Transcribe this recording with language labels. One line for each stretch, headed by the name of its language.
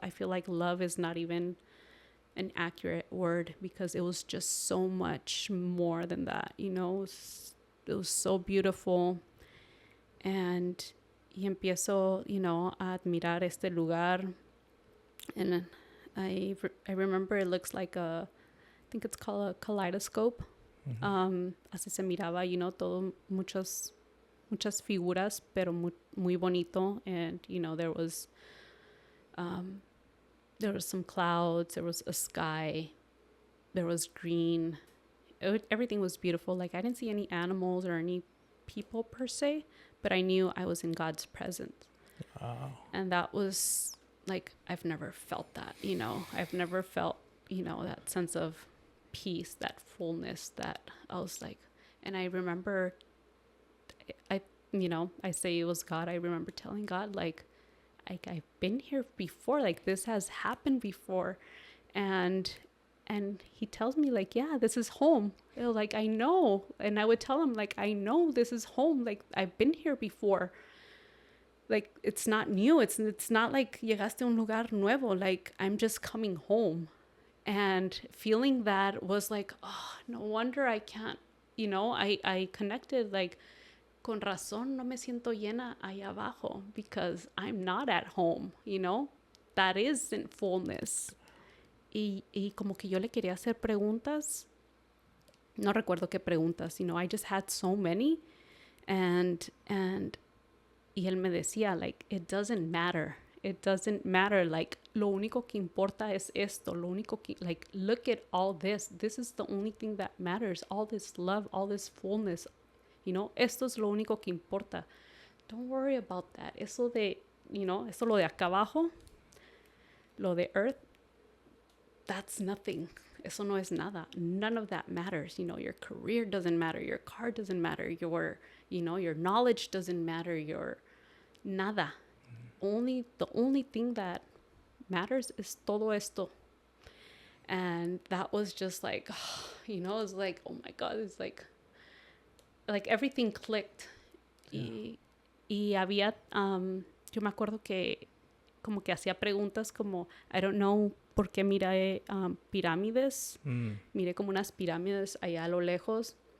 English: I feel like love is not even an accurate word because it was just so much more than that, it was so beautiful.
Spanish: And y empiezo, a admirar este lugar.
English: And I remember it looks like I think it's called a kaleidoscope.
Spanish: Así se miraba, todo, muchas figuras, pero muy bonito.
English: And, there was some clouds, there was a sky, there was green. Everything was beautiful. Like I didn't see any animals or any people per se, but I knew I was in God's presence. Wow. And that was like, I've never felt that, I've never felt, that sense of peace, that fullness, that I was like, and I remember, I say it was God. I remember telling God, like I've been here before, like this has happened before. And he tells me like, yeah, this is home. Like, I know. And I would tell him like, I know this is home. Like I've been here before. Like, it's not new. It's not like
Spanish: llegaste a un lugar nuevo.
English: Like, I'm just coming home. And feeling that was like, oh, no wonder I can't, I connected like,
Spanish: con razón no me siento llena allá abajo
English: because I'm not at home, that isn't fullness.
Spanish: Y como que yo le quería hacer preguntas. No recuerdo qué preguntas,
English: I just had so many. And
Spanish: y él me decía,
English: like, it doesn't matter. It doesn't matter.
Spanish: Like, lo único que importa es esto. Lo único que,
English: like, look at all this. This is the only thing that matters. All this love, all this fullness.
Spanish: Esto es lo único que importa.
English: Don't worry about that.
Spanish: Eso de, eso lo de acá abajo, lo de earth,
English: that's nothing.
Spanish: Eso no es nada.
English: None of that matters. Your career doesn't matter. Your car doesn't matter. Your knowledge doesn't matter. Your nada. The only thing that matters is
Spanish: todo esto.
English: And that was just like, it was like, oh my God, it's like everything clicked. Yeah.
Spanish: Y había, yo me acuerdo que como que hacía preguntas como,
English: I don't know
Spanish: por qué miré pirámides. Miré como unas pirámides allá a lo lejos.